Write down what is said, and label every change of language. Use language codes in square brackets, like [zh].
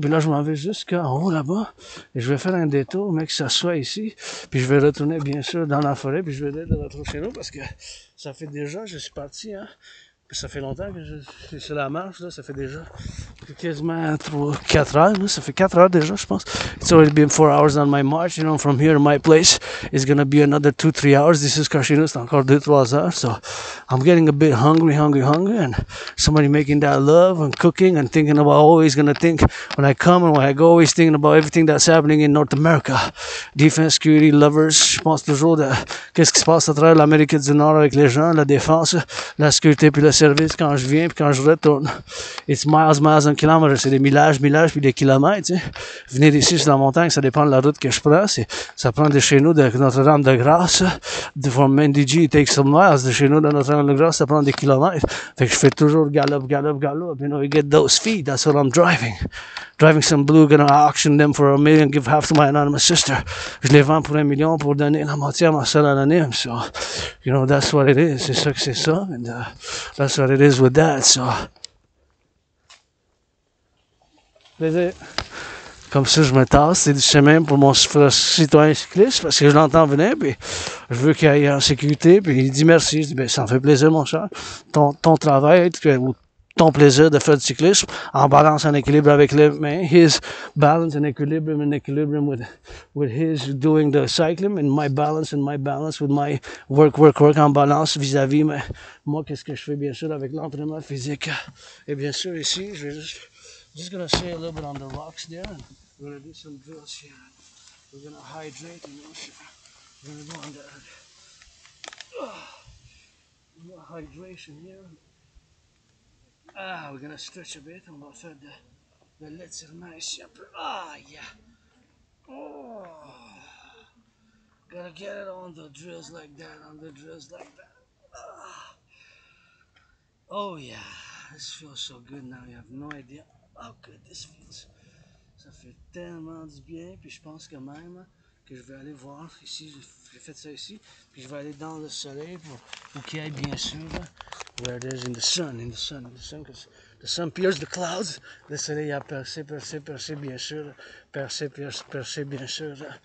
[fr] Puis là, je m'en vais jusqu'en haut là-bas. Et je vais faire un détour, mais que ça soit ici. Puis je vais retourner, bien sûr, dans la forêt. Puis je vais aller de retour chez nous parce que ça fait déjà, je suis parti, hein. Ça fait longtemps que je suis sur la marche, là. Ça fait déjà quasiment 4 heures. Là. Ça fait 4 heures déjà, je pense. [en] It's already been 4 hours on my march. You know, from here to my place, it's going to be another 2-3 hours. This is [fr] chez nous, c'est encore 2-3 heures. [en] So I'm getting a bit hungry. And somebody making that love and cooking and thinking about, always going to think when I come and when I go, always thinking about everything that's happening in North America. Defense, security, lovers. [fr] Je pense toujours de qu'est-ce qui se passe à travers l'Amérique du Nord avec les gens, la défense, la sécurité puis le service quand je viens puis quand je retourne. [en] It's miles and kilometers. [fr] C'est des millages puis des kilomètres. Tu sais. Venir ici sur la montagne, ça dépend de la route que je prends. Ça prend de chez nous, de Notre-Dame de Grâce. [en] From NDG, it takes some miles. [fr] De chez nous, de Notre-Dame de Grâce, ça prend des kilomètres. Fait que je fais toujours galop. [en] You know, you get those feet. That's what I'm driving. Driving some blue, gonna auction them for $1 million, give half to my anonymous sister. [fr] Je les vends pour $1 million pour donner la moitié à ma seule anonyme. [en] So, you know, that's what it is. [fr] C'est ça que c'est ça. [en] And that's what it is with that. [fr] So, plaisir. Comme ça, je me tasse. C'est du chemin pour mon citoyen cycliste parce que je l'entends venir. Puis je veux qu'il aille en sécurité. Puis il dit merci. Je dis, ben, ça me fait plaisir, mon cher. Ton travail, ou ton plaisir de faire du cyclisme en balance, en équilibre avec les mains. [en] His balance and equilibrium with his doing the cycling, and my balance with my work [fr] en balance vis-à-vis moi, qu'est-ce que je fais bien sûr avec l'entraînement physique. Et bien sûr ici, je vais [en] just gonna stay a little bit on the rocks there, and we're gonna do some drills here. We're gonna hydrate, you know, we're gonna go on the hydration here. We're gonna stretch a bit. [fr] On va faire de l'étirement ici un peu. Yeah. Oh. [en] Gotta get it on the drills like that, Oh yeah. This feels so good now. You have no idea how good this feels. [fr] Ça fait tellement du bien. Puis je pense que même que je vais aller voir ici. J'ai fait ça ici. Puis je vais aller dans le soleil pour qu'il aille bien sûr. [en] Where it is in the sun, because the sun pierces the clouds. [fr] Le soleil a percé bien sûr. Percé bien sûr.